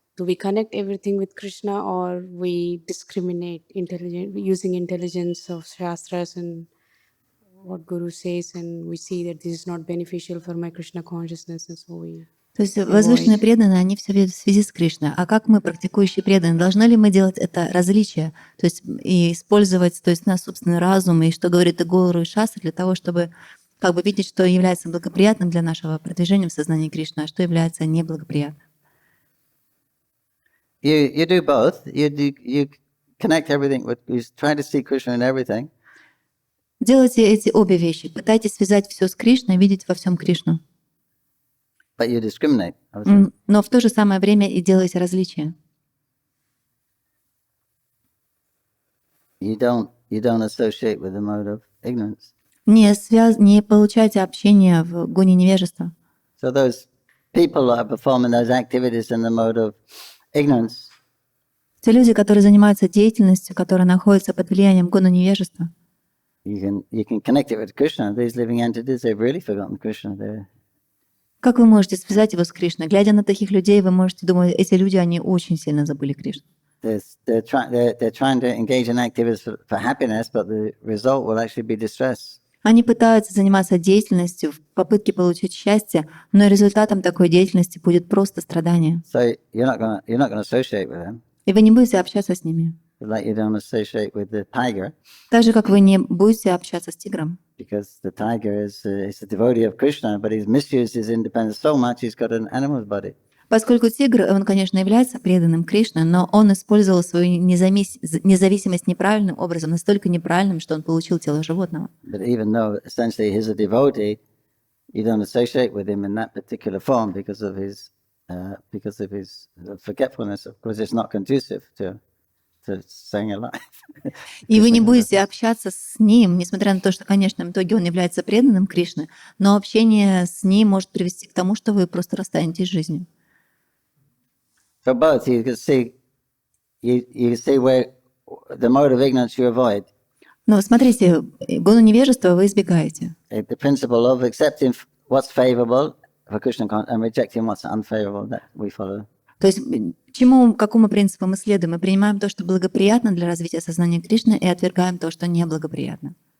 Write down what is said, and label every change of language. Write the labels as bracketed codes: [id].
[en] Do we connect everything with Krishna, or we discriminate using intelligence of Shastras and what Guru says, and we see that this is not beneficial for my Krishna consciousness, and so we... [ru] То есть возвышенные преданные, они все видят в связи с Кришной. А как мы, практикующие преданные, должны ли мы делать это различие? То есть и использовать, то есть, наш собственный разум, и что говорит и Гуру, и Шастра, для того, чтобы как бы видеть, что является благоприятным для нашего продвижения в сознании Кришны, а что является неблагоприятным? [en] You do both. You connect everything with, you try to see Krishna in everything. [ru] Делайте эти обе вещи. Пытайтесь связать все с Кришной, видеть во всем Кришну. [en] But you discriminate. [ru] Но в то же самое время и делайте различия. [en] You don't associate with the mode of ignorance. [ru] Не получайте общения в гуне невежества. [en] So those people who are performing those activities in the mode of ignorance, [ru] Те люди, которые занимаются деятельностью, которая находится под влиянием гуна невежества, [en] you can connect it with Krishna. These living entities, they've really forgotten Krishna. [ru] как вы можете связать его с Кришной? Глядя на таких людей, вы можете думать, эти люди, они очень сильно забыли Кришну. [en] They're trying to engage in activities for happiness, but the result will actually be distress. [ru] Они пытаются заниматься деятельностью в попытке получить счастье, но результатом такой деятельности будет просто страдание. [en] So you're not going to associate with them, [ru] И вы не будете общаться с ними. [en] like you don't associate with the tiger, [ru] Так же, как вы не будете общаться с тигром. [en] because the tiger is a devotee of Krishna, but he's misused his independence so much he's got an animal's body. [ru] Поскольку тигр, он, конечно, является преданным Кришне, но он использовал свою независимость неправильным образом, настолько неправильным, что он получил тело животного. [en] But even though essentially he's a devotee, you don't associate with him in that particular form because of his forgetfulness. Of course, it's not conducive to staying alive. [ru] И вы не будете общаться с ним, несмотря на то, что в конечном итоге он является преданным Кришне, но общение с ним может привести к тому, что вы просто расстанетесь с жизнью. [en] So both, you can see where the mode of ignorance you avoid. [ru] Но смотрите, гуну невежества вы избегаете. [en] The principle of accepting what's favorable for Krishna and rejecting what's unfavorable, that we follow. [ru] То есть какому принципу мы следуем? Мы принимаем то, что благоприятно для развития сознания Кришны, и отвергаем то, что неблагоприятно.